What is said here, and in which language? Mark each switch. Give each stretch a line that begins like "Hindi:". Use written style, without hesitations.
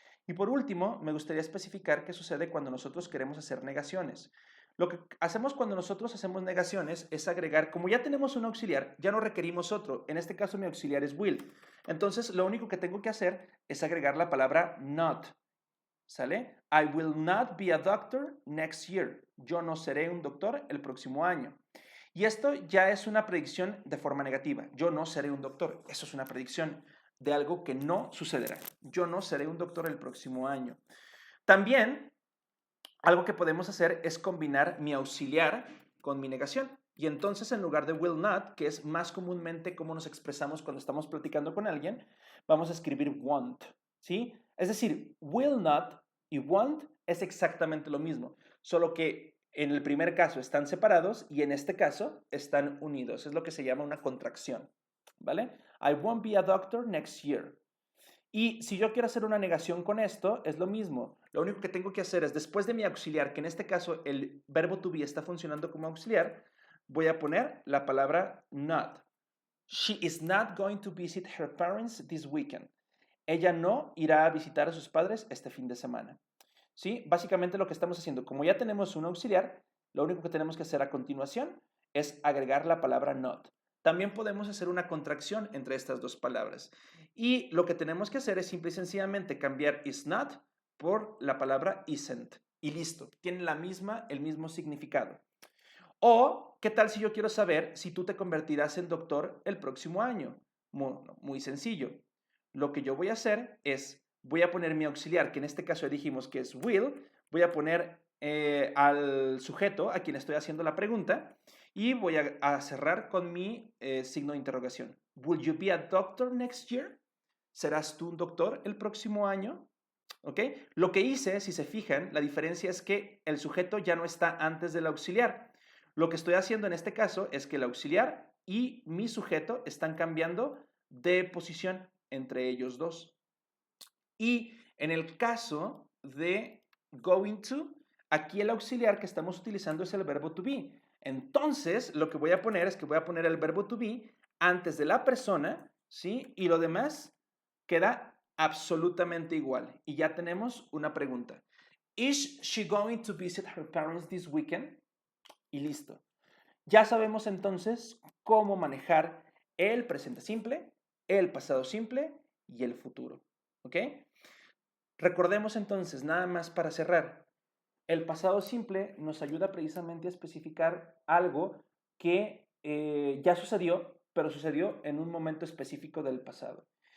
Spanish: Y por último, me gustaría especificar qué sucede cuando nosotros queremos hacer negaciones. Lo que hacemos cuando nosotros hacemos negaciones es agregar, como ya tenemos un auxiliar, ya no requerimos otro. En este caso mi auxiliar es will. Entonces lo único que tengo que hacer es agregar la palabra not. ¿Sale?
English: I will not be a doctor next year.
Spanish: Yo no seré un doctor el próximo año. Y esto ya es una predicción de forma negativa. Yo no seré un doctor. Eso es una predicción de algo que no sucederá. Yo no seré un doctor el próximo año. También, algo que podemos hacer es combinar mi auxiliar con mi negación. Y entonces, en lugar de will not, que es más comúnmente cómo nos expresamos cuando estamos platicando con alguien, vamos a escribir won't, ¿sí? Es decir, will not y won't es exactamente lo mismo, solo que en el primer caso están separados y en este caso están unidos. Es lo que se llama una contracción, ¿vale?
English: I won't be a doctor next year.
Spanish: Y si yo quiero hacer una negación con esto, es lo mismo. Lo único que tengo que hacer es, después de mi auxiliar, que en este caso el verbo to be está funcionando como auxiliar, voy a poner la palabra not.
English: She is not going to visit her parents this weekend.
Spanish: Ella no irá a visitar a sus padres este fin de semana. ¿Sí? Básicamente lo que estamos haciendo, como ya tenemos un auxiliar, lo único que tenemos que hacer a continuación es agregar la palabra not. También podemos hacer una contracción entre estas dos palabras. Y lo que tenemos que hacer es simple y sencillamente cambiar is not por la palabra isn't. Y listo, tiene el mismo significado. O, ¿qué tal si yo quiero saber si tú te convertirás en doctor el próximo año? Muy sencillo. Lo que yo voy a hacer es, voy a poner mi auxiliar, que en este caso dijimos que es will, voy a poner al sujeto a quien estoy haciendo la pregunta y voy a cerrar con mi signo de interrogación.
English: Will you be a doctor next year?
Spanish: ¿Serás tú un doctor el próximo año? ¿Ok? Lo que hice, si se fijan, la diferencia es que el sujeto ya no está antes del auxiliar. Lo que estoy haciendo en este caso es que el auxiliar y mi sujeto están cambiando de posición entre ellos dos. Y en el caso de going to, aquí el auxiliar que estamos utilizando es el verbo to be. Entonces, lo que voy a poner es que voy a poner el verbo to be antes de la persona, ¿sí? Y lo demás queda absolutamente igual. Y ya tenemos una pregunta.
English: Is she going to visit her parents this weekend?
Spanish: Y listo. Ya sabemos entonces cómo manejar el presente simple, el pasado simple y el futuro. ¿Ok? Recordemos entonces, nada más para cerrar, el pasado simple nos ayuda precisamente a especificar algo que ya sucedió, pero sucedió en un momento específico del pasado.